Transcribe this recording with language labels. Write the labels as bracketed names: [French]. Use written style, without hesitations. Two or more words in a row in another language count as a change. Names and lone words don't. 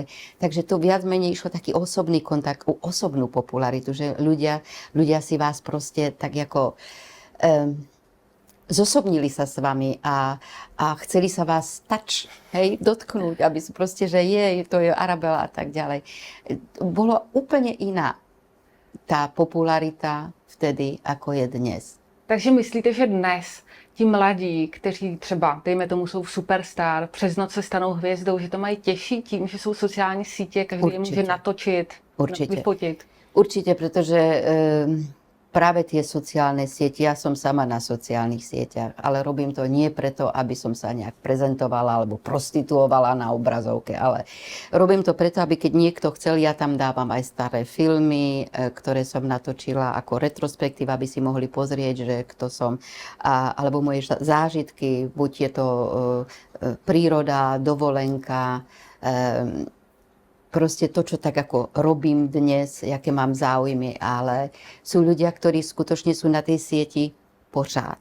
[Slovak] Takže to viac menej išlo taký osobný kontakt, osobnú popularitu, že ľudia si vás proste tak ako zosobnili sa s vami a chceli sa vás dotknúť, aby si proste, že to je Arabela a tak ďalej. Bolo úplne iná tá popularita vtedy, ako je dnes. [Czech] Takže myslíte, že dnes ti mladí, kteří třeba, dejme tomu, jsou superstar, přes noc se stanou hvězdou, že to mají těžší tím, že jsou sociální sítě, každý je může natočit, vyfotit? [Slovak] Určite, pretože práve tie sociálne siete, ja som sama na sociálnych sieťach, ale robím to nie preto, aby som sa nejak prezentovala alebo prostituovala na obrazovke, ale robím to preto, aby keď niekto chcel, ja tam dávam aj staré filmy, ktoré som natočila ako retrospektíva, aby si mohli pozrieť, že kto som, alebo moje zážitky, buď je to príroda, dovolenka, proste to, čo tak ako robím dnes, aké mám záujmy, ale sú ľudia, ktorí skutočne sú na tej sieti pořád.